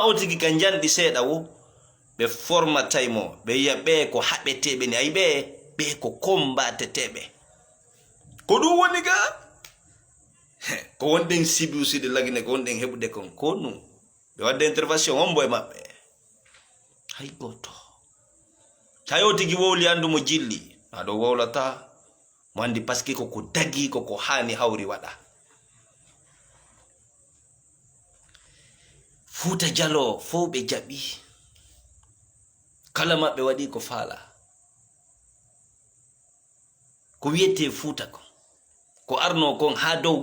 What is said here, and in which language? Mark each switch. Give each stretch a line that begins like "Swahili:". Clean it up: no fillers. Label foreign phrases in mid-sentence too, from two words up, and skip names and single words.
Fula: o tigi ka janɗi seeɗa wo ɓe formataymo ɓe yiya ɓe ko haɓeteɓe ni ayi ɓe ko combateteɓe ko ɗum woni ga ko wonɗen sibiusiɗe lagine ko wonɗen heɓude kon ko ɗum ɓe wadde intervention wonbo e maɓɓe hay goto tawi o tigi wowli andu mo jilli aɗo wowlata mo andi
French: par ce que
Fula: koko dagi koko hani hawri waɗa Fuuta Jallo fof ɓe jaɓi kala maɓɓe waɗi ko faala ko wiyete Fuuta ko arno kon ha dow